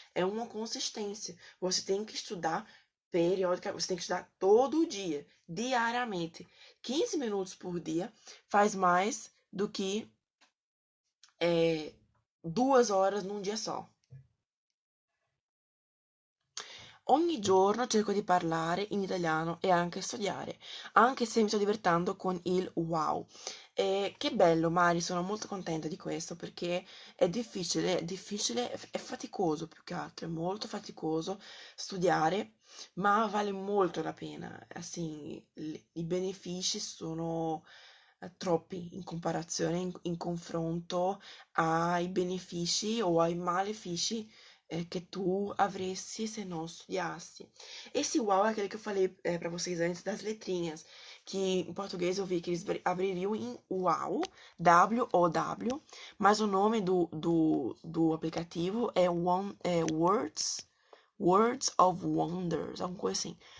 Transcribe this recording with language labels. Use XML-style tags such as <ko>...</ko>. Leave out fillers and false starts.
<pt>É uma consistência. Você tem que estudar periodicamente, você tem que estudar todo dia, diariamente. 15 minutos por dia faz mais do que 2 horas num dia só.</pt> <it>Ogni giorno cerco di parlare in italiano e anche studiare, anche se mi sto divertendo con il wow. Che bello, Mari, sono molto contenta di questo perché è difficile, è faticoso più che altro, è molto faticoso studiare, ma vale molto la pena.</it> <pt>Assim,</pt> <it>i benefici sono troppi in comparazione, in confronto ai benefici o ai malefici que tu avresti se não studiassi.</it> <pt>Esse uau é aquele que eu falei para vocês antes das letrinhas, que em português eu vi que eles abririam em uau, W-O-W, mas o nome do aplicativo é Words of Wonders, alguma coisa assim.</pt>